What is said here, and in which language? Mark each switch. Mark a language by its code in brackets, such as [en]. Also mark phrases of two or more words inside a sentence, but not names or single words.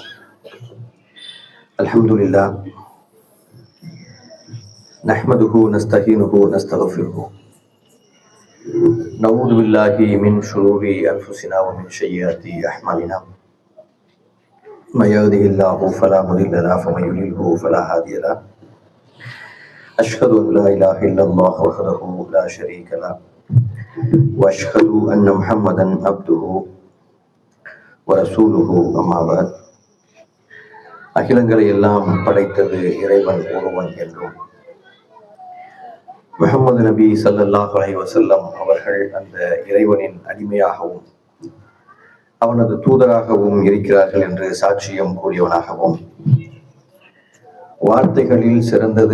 [ar] الحمد لله نحمده ونستعينه ونستغفره نعوذ بالله من شرور أنفسنا ومن سيئات أعمالنا من يهده الله فلا مضل له ومن يضلل فلا هادي له أشهد أن لا إله إلا الله وحده لا شريك له وأشهد أن محمدا عبده ورسوله أما بعد. [ta] அகிலங்களை எல்லாம் படைத்தது இறைவன் ஒருவன் என்றும் முஹம்மது நபி [ar] صلى الله عليه وسلم [ta] அவர்கள் அந்த இறைவனின் அடிமையாகவும் அவனது தூதராகவும் இருக்கிறார்கள் என்று சாட்சியம் கூறியவனாகவும் வார்த்தைகளில் சிறந்தது